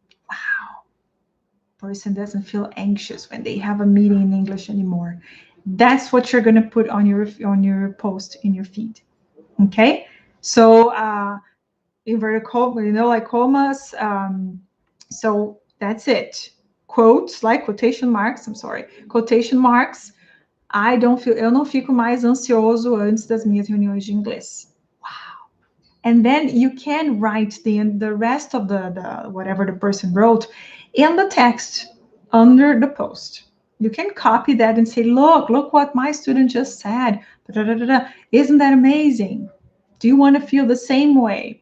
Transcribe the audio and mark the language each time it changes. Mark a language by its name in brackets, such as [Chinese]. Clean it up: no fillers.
[English] Wow, person doesn't feel anxious when they have a meeting in English anymore. That's what you're going to put on your post in your feed. Okay, so inverted commas, like commas. So that's it. Quotes, like quotation marks. I'm sorry, quotation marks. [Portuguese] Eu não fico mais ansioso antes das minhas reuniões de inglês. [English] Wow. And then you can write the rest of the whatever the person wrote in the text under the post. You can copy that and say, look what my student just said. Isn't that amazing? Do you want to feel the same way?